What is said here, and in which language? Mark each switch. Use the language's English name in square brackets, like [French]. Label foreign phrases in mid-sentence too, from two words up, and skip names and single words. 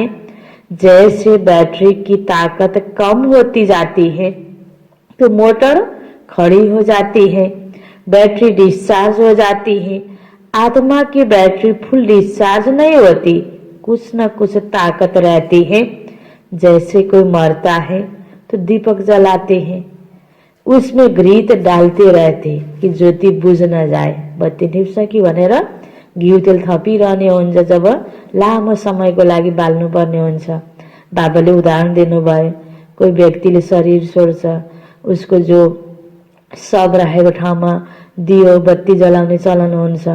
[Hindi] जैसे बैटरी की ताकत कम होती जाती है तो मोटर खड़ी हो जाती है, बैटरी डिस्चार्ज हो जाती है। आत्मा की बैटरी फुल डिस्चार्ज नहीं होती, कुछ न कुछ ताकत रहती है। जैसे कोई मरता है तो दीपक जलाते हैं, उसमें घृत डालते रहते कि ज्योति बुझ न जाए, [Nepali] बत्ती निप्छ कि भनेर घिउ तेल थपिरहने हुन्छ। जब लामो समयको लागि बाल्नुपर्ने हुन्छ, बाबाले उदाहरण दिनुभयो। कोही व्यक्तिले शरीर छोड्छ, उसको जो शव राखेको ठाउँमा दियो बत्ती जलाउने चलन हुन्छ।